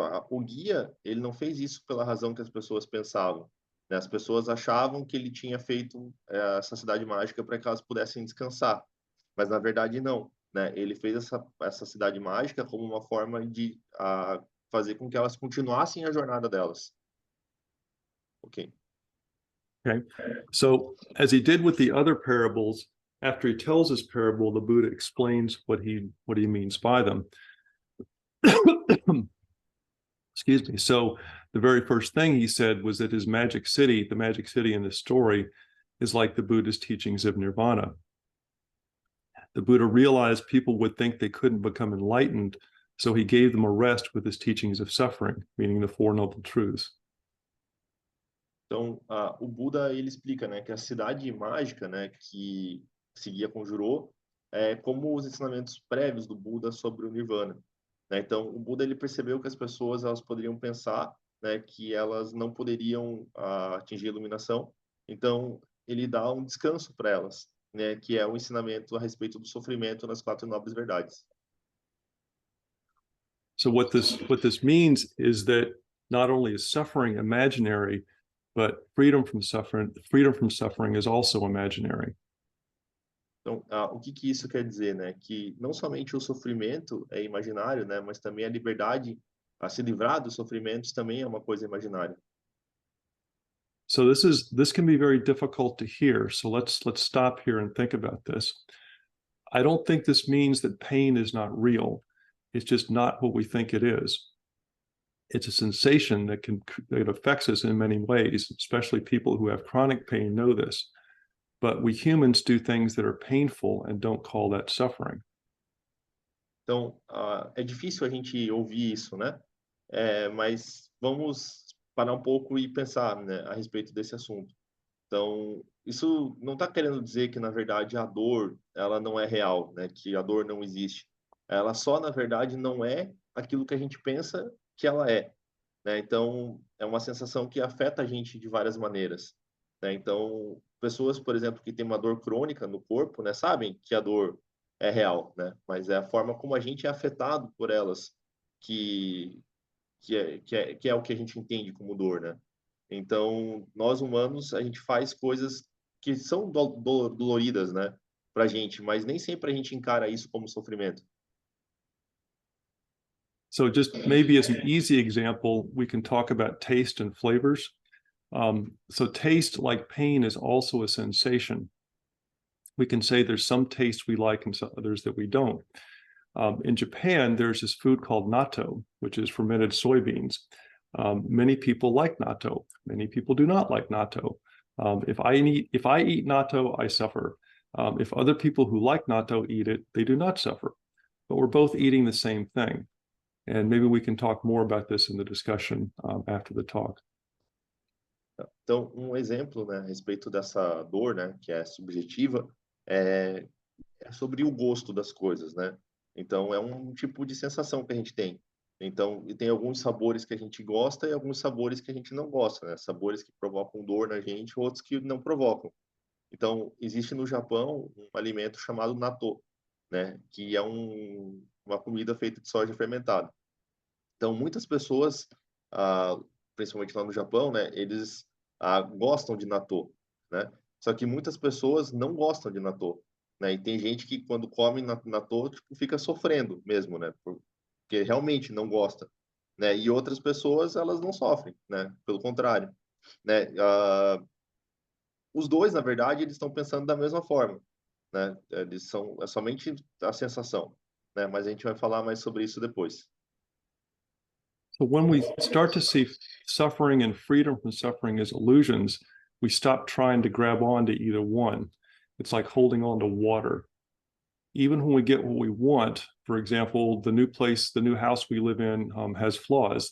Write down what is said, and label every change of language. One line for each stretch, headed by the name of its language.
Portuguese: O guia ele não fez isso pela razão que as pessoas pensavam, né? As pessoas achavam que ele tinha feito essa cidade mágica para que elas pudessem descansar, mas na verdade não, né? Ele fez essa cidade mágica como uma forma de fazer com que elas continuassem a jornada delas. Ok.
English: Okay. So, as he did with the other parables, after he tells this parable, the Buddha explains what he means by them. Excuse me. So the very first thing he said was that his magic city, the magic city in this story, is like the Buddha's teachings of nirvana. The Buddha realized people would think they couldn't become enlightened, so he gave them a rest with his teachings of suffering, meaning the Four Noble Truths.
Portuguese: Então, o Buda, ele explica, né, que a cidade mágica, né, que seguia conjurou, é como os ensinamentos prévios do Buda sobre o Nirvana, né? Então, o Buda, ele percebeu que as pessoas, elas poderiam pensar, né, que elas não poderiam atingir a iluminação. Então, ele dá um descanso para elas, né, que é o ensinamento a respeito do sofrimento nas quatro nobres verdades.
English: So what this means is that not only is suffering imaginary, but freedom from suffering is also imaginary.
Portuguese: Então, o que que isso quer dizer, né? Que não somente o sofrimento é imaginário, né? Mas também a liberdade a se livrar dos sofrimentos também é uma coisa imaginária.
English: So this can be very difficult to hear. So let's stop here and think about this. I don't think this means that pain is not real. It's just not what we think it is. It's a sensation that affects us in many ways, especially people who have chronic pain know this. But we humans do things that are painful and don't call that suffering.
Portuguese: Então, é difícil a gente ouvir isso, né? Mas vamos parar um pouco e pensar, né, a respeito desse assunto. Então, isso não está querendo dizer que, na verdade, a dor, ela não é real, né? Que a dor não existe. Ela só, na verdade, não é aquilo que a gente pensa que ela é, né? Então, é uma sensação que afeta a gente de várias maneiras, né? Então, pessoas, por exemplo, que têm uma dor crônica no corpo, né, sabem que a dor é real, né? Mas é a forma como a gente é afetado por elas que que é o que a gente entende como dor, né? Então, nós humanos, a gente faz coisas que são doloridas, né, pra gente, mas nem sempre a gente encara isso como sofrimento.
English: So just maybe as an easy example, we can talk about taste and flavors. So taste, like pain, is also a sensation. We can say there's some taste we like and some others that we don't. In Japan, there's this food called natto, which is fermented soybeans. Many people like natto. Many people do not like natto. If I eat natto, I suffer. If other people who like natto eat it, they do not suffer. But we're both eating the same thing. And maybe we can talk more about this in the discussion after the talk.
Portuguese: Então, um exemplo, né, a respeito dessa dor, né, que é subjetiva, é sobre o gosto das coisas, né? Então, é um tipo de sensação que a gente tem. Então, e tem alguns sabores que a gente gosta e alguns sabores que a gente não gosta, né? Sabores que provocam dor na gente, outros que não provocam. Então, existe no Japão um alimento chamado natto, né? Que é uma comida feita de soja fermentada. Então, muitas pessoas, principalmente lá no Japão, né? Eles gostam de natto, né? Só que muitas pessoas não gostam de natto, né? E tem gente que quando come natto, tipo, fica sofrendo mesmo, né? Porque realmente não gosta, né? E outras pessoas, elas não sofrem, né? Pelo contrário, né? Os dois, na verdade, eles estão pensando da mesma forma, né? É somente a sensação, né? Mas a gente vai falar mais sobre isso depois.
English: So when we start to see suffering and freedom from suffering as illusions, we stop trying to grab on to either one. It's like holding on to water. Even when we get what we want, for example, the new house we live in has flaws.